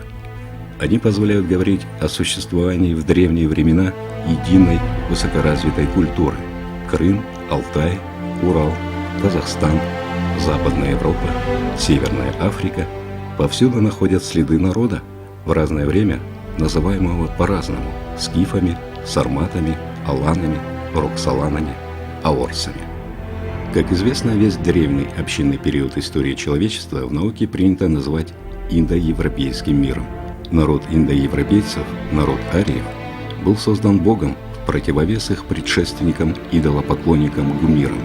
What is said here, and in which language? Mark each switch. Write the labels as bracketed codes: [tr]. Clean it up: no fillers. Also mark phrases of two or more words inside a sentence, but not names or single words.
[ru] Они позволяют говорить о существовании в древние времена единой высокоразвитой культуры – Крым, Алтай, Урал, Казахстан, Западная Европа, Северная Африка. Повсюду находят следы народа, в разное время называемого по-разному – скифами, сарматами, аланами, роксоланами, аорсами. Как известно, весь древний общинный период истории человечества в науке принято называть индоевропейским миром. Народ индоевропейцев, народ ариев, был создан Богом в противовес их предшественникам идолопоклонникам гумирам.